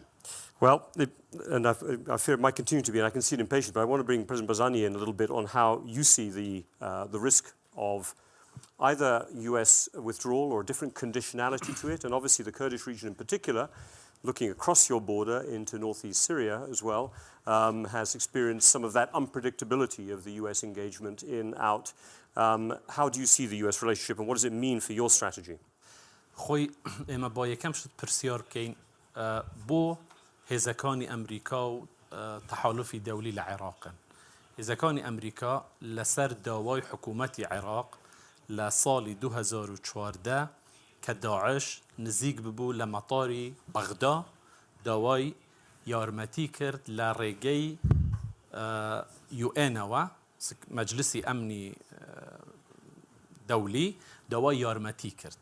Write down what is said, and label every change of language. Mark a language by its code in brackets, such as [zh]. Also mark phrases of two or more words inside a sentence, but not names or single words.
[en] Well, I fear it might continue to be, and I can see it impatient, but I want to bring President Barzani in a little bit on how you see the risk of either US withdrawal or a different conditionality to it, and obviously the Kurdish region in particular, looking across your border into northeast Syria as well, has experienced some of that unpredictability of the US engagement in, out. How do you see the US relationship, and what does it mean for your strategy? [ckb] خوي اما با یکم شد پرسیار بکەین بۆ هێزەکانی ئەمریکا و تەحالفی دەولی لە عێراقن. هێزەکانی ئەمریکا لەسەر داوای حکوومەتی عێراق لە ساڵی 2014 کە داعش نزیک ببوو لە مەتاری بەغدا داوای یارمەتی کرد لە ڕێگەی UN-ەوە مەجلسی ئەمنی دەولی داوای یارمەتی کرد.